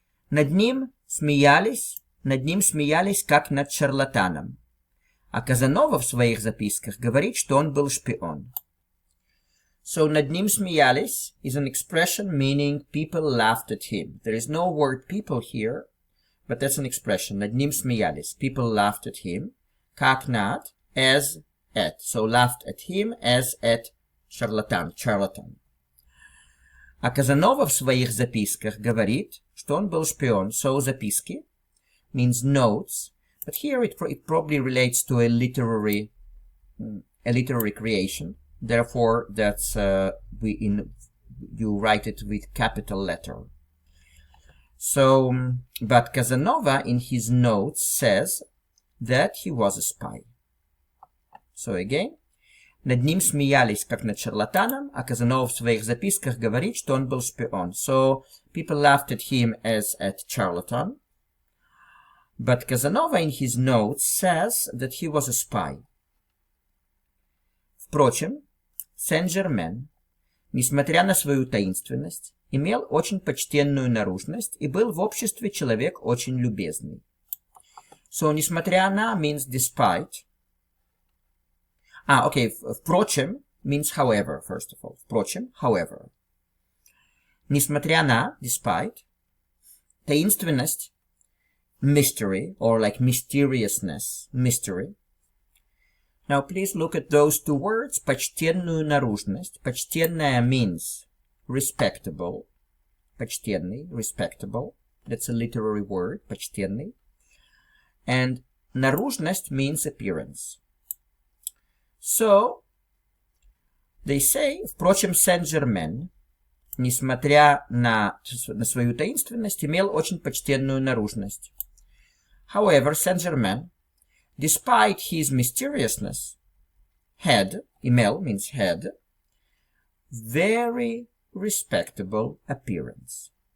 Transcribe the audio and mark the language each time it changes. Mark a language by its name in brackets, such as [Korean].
[Russian] Над ним смеялись, как над шарлатаном. А Казанова в своих записках говорит, что он был шпион. [English] So [Russian] над ним смеялись [English] is an expression meaning people laughed at him. There is no word people here, but that's an expression. [Russian] Над ним смеялись. [English] People laughed at him. [Russian] Как над, [English] as at. So laughed at him as at charlatan. [Russian] А Казанова в своих записках говорит, что он был шпион. [English] So записки means notes, but here it probably relates to a literary creation. Therefore, that's you write it with capital letter. So, but Casanova in his notes says that he was a spy. So again, [Russian] над ним смеялись, как над шарлатаном, а Казанова в своих записках говорит, что он был шпион. [English] So, people laughed at him as at charlatan, but Casanova in his notes says that he was a spy. [Russian] Впрочем, Сен-Жермен, несмотря на свою таинственность, имел очень почтенную наружность и был в обществе человек очень любезный. [English] So, [Russian] несмотря на [English] means despite. Okay, впрочем means however, first of all. Впрочем, however. [Russian] Несмотря на, [English] despite, таинственность, mystery, or like mysteriousness, mystery. Now, please look at those two words, [Russian] почтенную наружность. [English] Почтенная means respectable. Почтенный, respectable. That's a literary word, почтенный. And наружность means appearance. So, they say, впрочем, Saint-Germain, [Russian] несмотря на свою таинственность, имел очень почтенную наружность. [English] However, Saint-Germain, despite his mysteriousness, had, имел means had, very respectable appearance.